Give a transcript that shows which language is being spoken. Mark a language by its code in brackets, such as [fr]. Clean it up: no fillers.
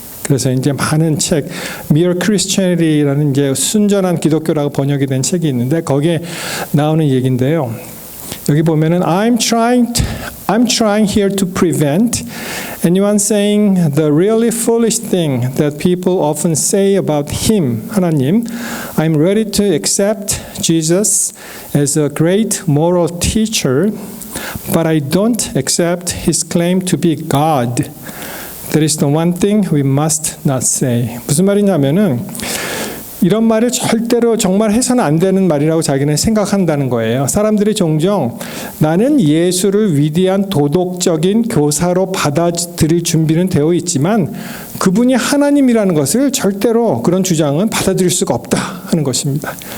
[ko] 그래서 이제 많은 책, Mere Christianity라는 이제 순전한 기독교라고 번역이 된 책이 있는데 거기에 나오는 얘기인데요. 여기 보면은 [en] I'm trying here to prevent anyone saying the really foolish thing that people often say about him. [ko] 하나님, [en] I'm ready to accept Jesus as a great moral teacher, but I don't accept his claim to be God. That is the one thing we must not say. [ko] 무슨 말이냐면은 이런 말을 절대로 정말 해서는 안 되는 말이라고 자기는 생각한다는 거예요. 사람들이 종종 나는 예수를 위대한 도덕적인 교사로 받아들일 준비는 되어 있지만 그분이 하나님이라는 것을 절대로 그런 주장은 받아들일 수가 없다 하는 것입니다.